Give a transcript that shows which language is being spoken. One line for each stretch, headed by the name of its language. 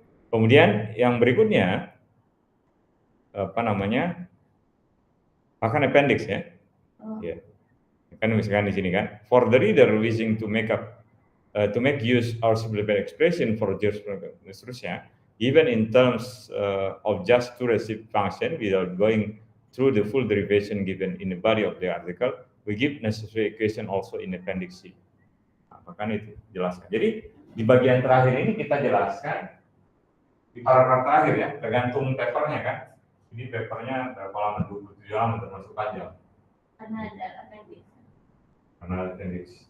Indonesian: Kemudian yang berikutnya apa namanya? Akan appendix ya. Ya. Kan misalkan di sini kan.
English: For the reader wishing to make use our simplified expression for jurisprudence
Indonesian: dan seterusnya,
English: even in terms of just to receive function without going through the full derivation given in the body of the article, we give necessary equation also in appendix C.
Indonesian: Nah, bahkan itu jelaskan. Jadi di bagian terakhir ini kita jelaskan di paragraf terakhir ya, tergantung papernya kan. Ini papernya berapa lama, 27 halaman termasuk panjang. Karena ada appendix. Karena ada appendix.